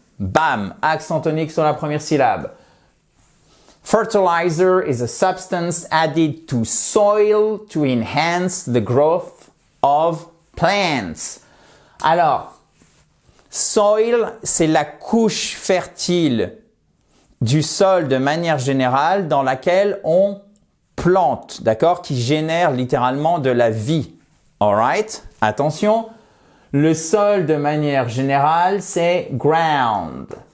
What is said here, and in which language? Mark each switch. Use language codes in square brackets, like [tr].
[fr] Bam, accent tonique sur la première syllabe. [en] Fertilizer is a substance added to soil to enhance the growth of plants. [fr] Alors, soil, c'est la couche fertile du sol de manière générale dans laquelle on plante, d'accord, qui génère littéralement de la vie. Alright? Attention, le sol de manière générale, c'est ground.